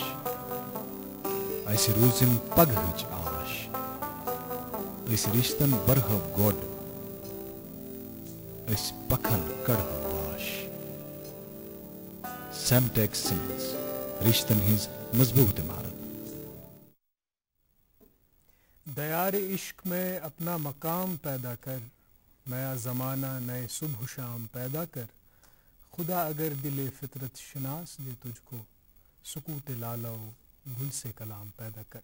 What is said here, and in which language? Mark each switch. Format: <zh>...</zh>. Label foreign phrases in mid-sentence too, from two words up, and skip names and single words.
<ks>اس روزم پگہچ آش اس رشتن برہ گوڈ اس پکھن کڑہ واش. Semtex Cements, رشتن ہنز مضبوط عمارت.</ks> <ur>دیار عشق میں اپنا مقام پیدا کر، نیا زمانہ نئے صبح شام پیدا کر. خدا اگر دلے فطرت شناس دے تجھ کو، سکوت لالہ گل سے کلام پیدا کر.</ur>